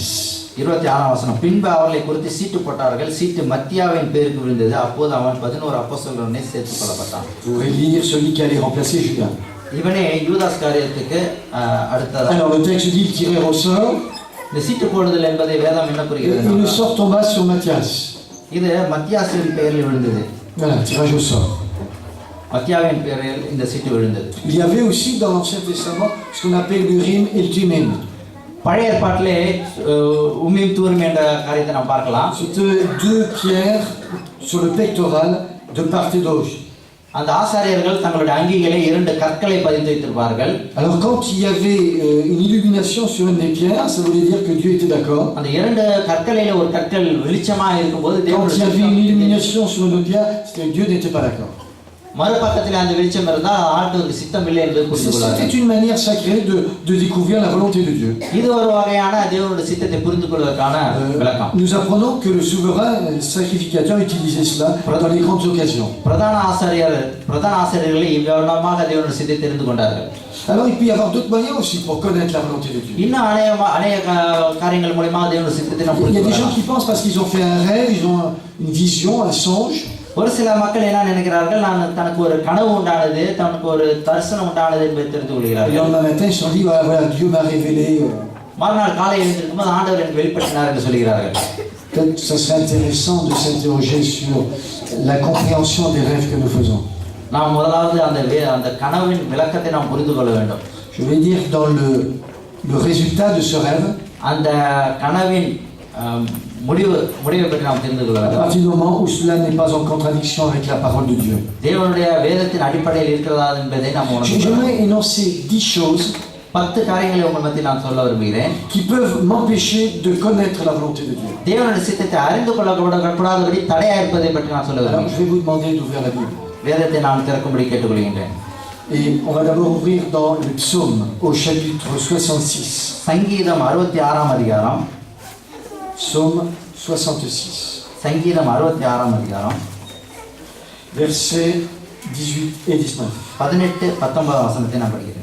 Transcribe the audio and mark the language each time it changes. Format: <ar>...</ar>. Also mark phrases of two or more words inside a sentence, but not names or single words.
<ta>26ஆம் வசனம். பின்பு அவர்களை குறித்து சீட்டு போட்டார்கள். சீட்டு மத்தியாவின் பேருக்கு விழுந்தது. அப்போது அவன் 11 அப்போஸ்தலருடனே சேர்த்துக் கொள்ளப்பட்டான்.</ta> <fr>Vous pourrez lire celui qui allait remplacer Judas.</fr> <ta>இவனே யூதாஸ் காரியத்துக்கு அடுத்தது.</ta> <fr>Alors le texte dit, ils tirèrent au sort,</fr> <ta>இந்த சீட்டு போடுதல் என்பதை வேதம் என்ன</ta> <fr>et</fr> <ta>கூறுகிறது?</ta> <fr>le sort tomba sur Matthias.</fr> <ta>இது மத்தியாசின் பெயரில் விழுந்தது.</ta> <fr>Voilà, tirage au sort.</fr> <ta>மத்தியாவின் பெயரில் இந்த சீட்டு விழுந்தது.</ta> <fr>Il y avait aussi dans l'Ancien Testament ce qu'on appelle l'Urim et le Thummim.</fr> <ta>பழைய ஏற்பாட்டிலே உம்மீம் தூரிம் என்ற காரியத்தை நாம் பார்க்கலாம்.</ta> <fr>C'était deux pierres sur le pectoral de part et d'autre.</fr> <ta>அந்த ஆசாரியர்கள் தங்களுடைய அங்கிகளை இரண்டு கற்களை பதித்து வைத்திருப்பார்கள்.</ta> <fr>Alors quand il y avait une illumination sur une des pierres, ça voulait dire que Dieu était d'accord.</fr> <ta>அந்த இரண்டு கற்களிலே ஒரு கற்கள் வெளிச்சமா இருக்கும்போது</ta> <fr>Quand il y avait une illumination sur une autre pierre, c'est que Dieu n'était pas d'accord.</fr> <ta>மறுபக்கத்தில் அந்த வெளிச்சம் இருந்தால் ஆண்டவருக்கு சித்தம் இல்லை என்று புரிந்து கொள்வார்கள்.</ta> <fr>C'était une manière sacrée de découvrir la volonté de Dieu.</fr> <ta>இது ஒரு வகையான தேவனுடைய சித்தத்தை புரிந்து கொள்வதற்கான விளக்கம்.</ta> <fr>Nous apprenons que le souverain sacrificateur utilisait cela dans les grandes occasions.</fr> <ta>பிரதான ஆசாரியர்கள் இவ்விதமாக தேவனுடைய சித்தத்தை தெரிந்து கொண்டார்கள்.</ta> <fr>Alors il peut y avoir d'autres moyens aussi pour connaître la volonté de Dieu.</fr> <ta>இன்னும் அநேக காரியங்கள் மூலமாக தேவனுடைய சித்தத்தை நாம்</ta> <fr>Il y</fr> <ta>புரிந்து</ta> <fr>a des gens</fr> <ta>கொள்ளலாம்.</ta> <fr>qui pensent parce qu'ils ont fait un rêve, ils ont une vision, un songe.</fr> <ta>ஒரு சில மக்கள் என்ன நினைக்கிறார்கள், தனக்கு ஒரு கனவு உண்டானது, தனக்கு ஒரு தரிசனம் உண்டானது என்பதை தெரிந்து</ta> <fr>Et le</fr> <ta>கொள்கிறார்கள்.</ta> <fr>lendemain matin, ils se sont dit voilà, Dieu m'a révélé.</fr> <ta>மறுநாள் காலை எழுந்திருக்கும் போது ஆண்டவர் எனக்கு வெளிப்படுத்தினார் என்று சொல்கிறார்கள்.</ta> <fr>Peut-être que ça serait intéressant de s'interroger sur la compréhension des rêves que nous faisons.</fr> <ta>நாம் முதலாவது அந்த கனவின் விளக்கத்தை நாம் புரிந்து கொள்ள வேண்டும்.</ta> <fr>Je vais dire dans le résultat de ce rêve,</fr> <ta>அந்த கனவின் முடிவை பற்றி நாம் தெரிந்து கொள்ள</ta> <fr>à</fr> <ta>வேண்டும்.</ta> <fr>partir du moment où cela n'est pas en contradiction avec la parole de Dieu.</fr> <ta>தேவனுடைய வேதத்தின் அடிப்படையில் இருக்கிறதா என்பதை நாம் உணர்ந்து கொள்ள வேண்டும்.</ta> <fr>J'aimerais énoncer 10 choses</fr> <ta>10 காரியங்களை உங்கள் மத்தியில் நான் சொல்ல விரும்புகிறேன்.</ta> <fr>qui peuvent m'empêcher de connaître la volonté de Dieu.</fr> <ta>தேவனுடைய சித்தத்தை அறிந்து கொள்ளக்கூடாதபடி தடையா இருப்பதை பற்றி நான் சொல்ல</ta> <fr>Alors</fr> <ta>விரும்புகிறேன்.</ta> <fr>je vais vous demander d'ouvrir la Bible.</fr> <ta>வேதத்தை நான் திறக்கும்படி கேட்டுக்கொள்கின்றேன்.</ta> <fr>Et on va d'abord ouvrir dans le psaume au chapitre 66.</fr> <ta>சங்கீதம் 66ஆம் அதிகாரம்.</ta> <fr>Psaume 66.</fr> <ta>சங்கீதம் 66ஆம் அதிகாரம்</ta> <fr>Versets 18 et 19.</fr> <ta>18, 19 வசனத்தை நான் படிக்கிறேன்.</ta>